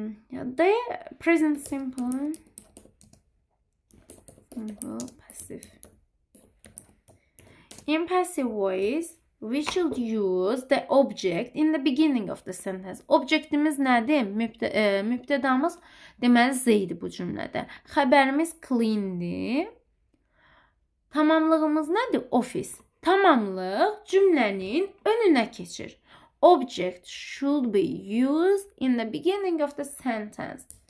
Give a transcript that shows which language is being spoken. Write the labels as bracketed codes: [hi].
[en] The present simple passive. In passive voice, we should use the object in the beginning of the sentence. [az] Objektimiz nədir? Mübtədamız deməli zeydi bu cümlədə. Xəbərimiz cleandir. Tamamlığımız nədir? Office. Tamamlıq cümlənin önünə keçir. [en] Object should be used in the beginning of the sentence.